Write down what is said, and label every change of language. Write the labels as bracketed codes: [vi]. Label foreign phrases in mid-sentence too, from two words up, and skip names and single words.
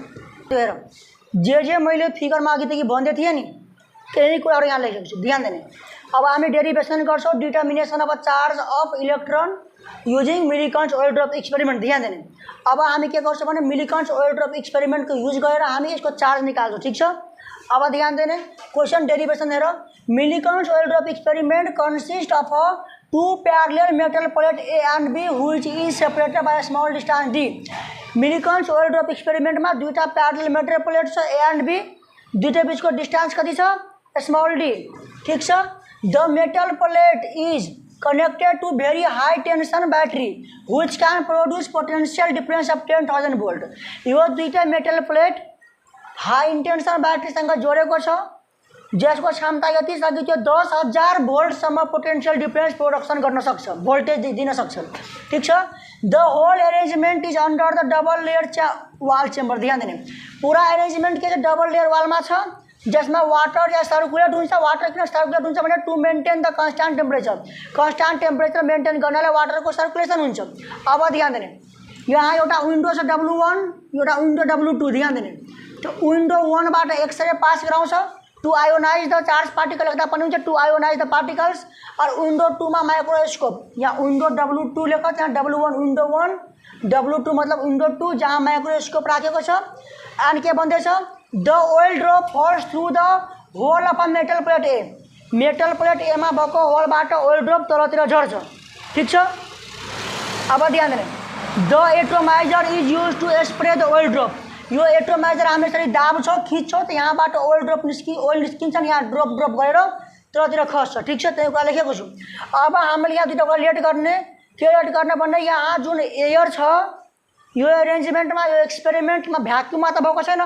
[ne] हेर जे मैले फिगरमा अघि देखि भन्दै थिएँ नि त्यही कुराहरू यहाँ लेखेको छु, ध्यान दिने। अब हामी डेरिभेसन गर्छौँ [en] determination of charge of electron using Millikan's oil drop experiment, [ne] ध्यान दिने। अब हामी के गर्छौँ भने [en] Millikan's oil drop experimentको [ne] युज गरेर हामी यसको चार्ज निकाल्छौँ, ठिक छ। अब ध्यान देने, [en] question derivation हेर, Millikan's oil drop experiment consist of two parallel metal plate A and B which is separated by small distance d। Millikan's oil drop experiment [ne] में दुईटा [en] parallel metal plate [ne] छ [en] A and B, [ne] दुईटा बीच को डिस्टेंस कति छ, [en] small d, [ne] ठीक छ। [en] the metal plate is connected to very high tension battery which can produce potential difference of 10,000 volt। [ne] यो दुईटा [en] metal plate high intension battery [ne] सँग जोडेको छ जसको क्षमता यति छ कि त्यो 10,000 भोल्टसम्म [en] potential difference production [ne] गर्न सक्छ, भोल्टेज दिन सक्छ, ठीक छ। [en] the whole arrangement is under the double layer wall chamber. [ne] ध्यान दिने, पूरा अरेन्जमेंट के [en] double layer wallमा [ne] छ जसमा वाटर या सर्कुलेट हुन्छ। वाटर किन सर्कुलेट हुन्छ भने [en] to maintain the constant temperature [ne] मेन्टेन गर्नलाई वाटरको सर्कुलेसन हुन्छ। अब ध्यान दिने, यहाँ एउटा विन्डो छ W1, एउटा विन्डो W2। ध्यान दिने, त्यो विन्डो 1 बाट एक्सरे पास गराउँछ [en] to ionize the charge particle, [ne] लेख्दा पनि हुन्छ [en] to ionize the particles. [ne] और विन्डो 2 मा माइक्रोस्कोप, यहाँ विन्डो W2 लेख, त्यहाँ W1 विन्डो 1, W2 मतलब विन्डो 2 जहाँ माइक्रोस्कोप राखेको छ। अनि के भन्दैछ, [en] the oil drop falls through the hole of a metal plate A. metal plate A [ne] में भएको होलबाट ओइल ड्रप तलतिर झर्छ, ठीक छ। अब ध्यान दिने, [en] the atomizer is use to spray the oil drop. [ne] यो एटोमाइजर हामी यसरी दाब्छौँ खिच्छौँ त यहाँबाट ओइल निस्किन्छ नि, यहाँ ड्रप गरेर तलतिर खस्छ, ठीक छ। त्यो कुरा लेखेको छु। अब हामीले यहाँ दुईवटा कुरा लेट गर्ने भन्ने, यहाँ जुन एयर छ यो अरेन्जमेन्टमा, यो एक्सपेरिमेन्टमा भ्याक्युममा त भएको छैन।